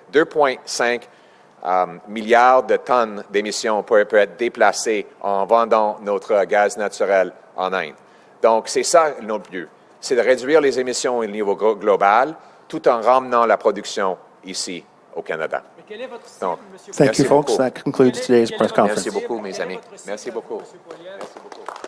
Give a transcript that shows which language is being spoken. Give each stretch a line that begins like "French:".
French: 2,5 milliards de tonnes d'émissions peuvent être déplacées en vendant notre gaz naturel en Inde. Donc, c'est ça notre but. C'est de réduire les émissions au niveau global tout en ramenant la production ici au Canada. Donc,
English: Thank you, folks. That concludes today's press conference.
French: merci beaucoup, mes amis. Merci beaucoup. Merci beaucoup.